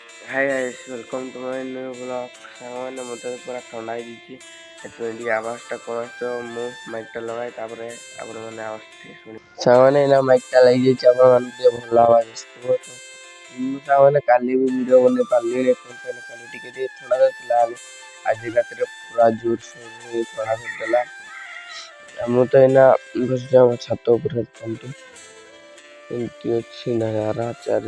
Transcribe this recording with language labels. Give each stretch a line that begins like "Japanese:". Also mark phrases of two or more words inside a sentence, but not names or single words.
English: Hi guys welcome to my new blog
Odia: ସାମାନେ ମତେ ପୁରା ଥଣ୍ଡା ହେଇଛି ସେଥିପାଇଁ ଆବାଜଟା କଣ ତ ମୁଁ ମାଇକଟା ଲଗାଏ ତାପରେ ଆପଣ ମାନେ ଆବାଜ ଶୁଣି ସାମାନେ ନା ମାଇକଟା ଲାଗି ଯାଇଛି ଆପଣ ମାନେ ଟିକେ ଭଲ ଆବାଜ ଆସିବ ତ ମୁଁ ସାମାନେ କାଲି ବି ଭିଡ଼ିଓ ବନେଇ ପାରିଲିନି କାଲି ଟିକେ ଥଣ୍ଡା ଥିଲା ଆଜି ରାତିରେ ପୁରା ଜୋରସୋରରେ ଥଣ୍ଡା ଧରିଦେଲା ମୁଁ ତ ଏଇନା ବସିଛି ଆମ ଛାତ ଉପରେ ଦେଖନ୍ତୁ ଏମିତି ଅଛି ନଜାରା ଚାରିଆଡ଼େ।